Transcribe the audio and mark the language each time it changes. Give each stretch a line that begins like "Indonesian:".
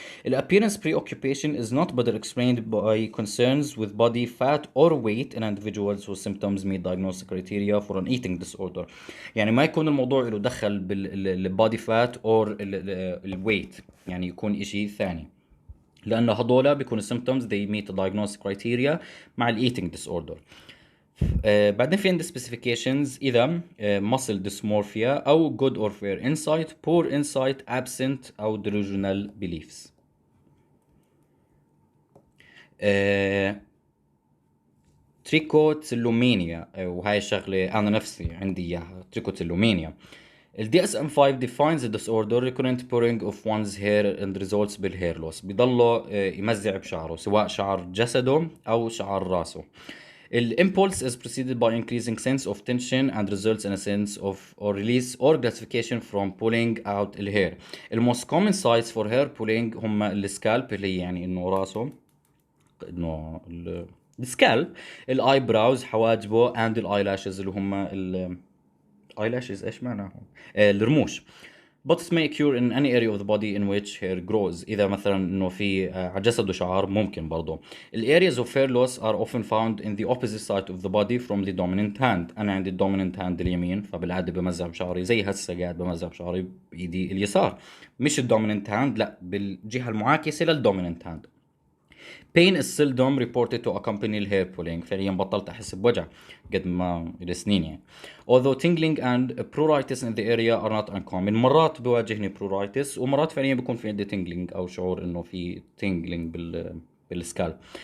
English: The appearance preoccupation is not better explained by concerns with body fat or weight in individuals whose symptoms meet diagnostic criteria for an eating disorder.
Arabic: يعني ما يكون الموضوع له دخل بالبادي فات or الويت يعني يكون اشي ثاني لأنه هذولا بيكون symptoms
English: they meet the diagnostic criteria
Arabic: مع ال eating disorder. بعدين في عندي specifications إذا muscle dysmorphia أو
English: good or fair insight,
Arabic: poor insight, absent أو delusional beliefs. تريكوتيلومانيا وهاي الشغلة أنا نفسي عندي إياها تريكوتيلومانيا.
English: ال DSM-5 defines the disorder recurrent pulling of one's hair and results بالhair loss
Arabic: بيضله يمزع بشعره سواء شعر جسده أو شعر راسه.
English: The impulse is preceded by increasing sense of tension and results in a sense of or release or gratification from pulling out the hair. The most common sites for hair pulling
Arabic: هم السكالب اللي يعني انه راسه انه السكالب الايبراوز حواجبه and الايلاشز اللي هم eyelashes ايش معناهم الرموش.
English: But may occur in any area of the body in which hair grows.
Arabic: إذا مثلا إنه في على جسده شعر ممكن برضه.
English: The areas of hair loss are often found in the opposite side of the body from the dominant hand.
Arabic: أنا عندي dominant hand اليمين فبالعادة بمزع بشعري زي هسه قاعد بمزع بشعري بإيدي اليسار. مش الدوميننت hand لا بالجهة المعاكسة للدوميننت hand.
English: Pain is seldom reported to accompany hair pulling
Arabic: فعليا بطلت أحس بوجع قد ما السنين يعني.
English: Although tingling and pruritus in the area are not uncommon
Arabic: مرات بواجهني
English: pruritus
Arabic: ومرات فعليا بيكون في عندي tingling أو شعور إنه في
English: tingling بالسكالب.